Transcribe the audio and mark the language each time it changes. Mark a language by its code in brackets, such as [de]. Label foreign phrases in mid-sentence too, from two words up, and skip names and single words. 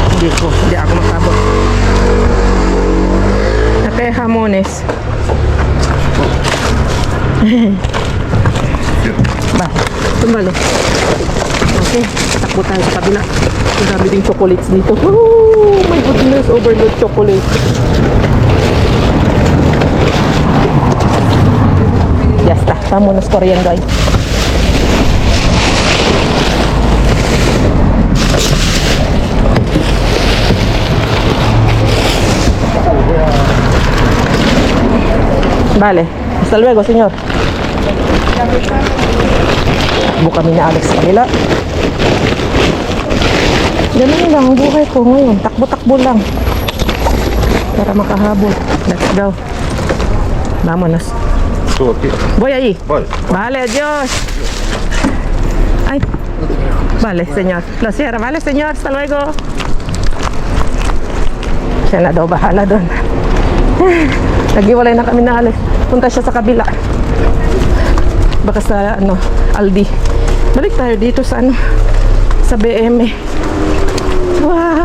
[tl] ko. Hindi ako makabot. Okay, hamones. Ba, tumbalo. Okay, takbo tayo sa kabila. Ang dami ding chocolates dito. [en] Oh my goodness, overload chocolate. [es] Ya está, vámonos corriendo ahí. Vale, hasta luego, señor. [tl] Takbo kami na Alex sa kabila. Ganun lang ang buhay ko ngayon. Takbo-takbo lang. Para makahabol. [en] Let's go. [es] Vámonos. Tú aquí. Voy ahí. Voy. Vale, adiós. Ay. Vale, señor. Lo cierra. Vale, señor. Hasta luego. [tl] Siya na daw bahala doon. Nag-iwalay na kami na Alex. Punta siya sa kabila. Baka sa Aldi. Balik tayo dito sa sa BM. Wow!